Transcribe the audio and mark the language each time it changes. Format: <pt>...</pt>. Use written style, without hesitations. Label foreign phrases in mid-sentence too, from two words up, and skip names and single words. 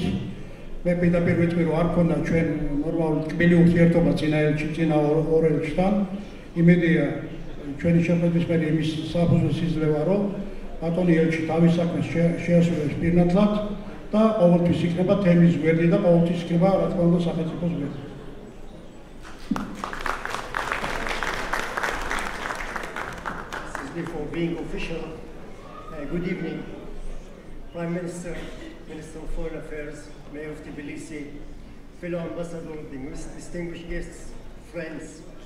<ka>მე პირდაპირ ვიტყვი, რომ არ ქონდა ჩვენ ნორმალური ტკბილი ურთიერთობა წინა ორ ელჩთან. იმედია ჩვენი შეხვედრის მერე იმის საფუძველს იძლევა, რომ ბატონი ელჩი თავის საქმეს შეასრულებს პირნათლად და ყოველთვის იქნება თემის გვერდი და ყოველთვის იქნება რა თქმა უნდა სახელმწიფოს გვერდი.</ka> <en>For being official, good evening, Prime Minister, Minister of Foreign Affairs, Mayor of Tbilisi, fellow ambassadors, distinguished guests, friends.</en>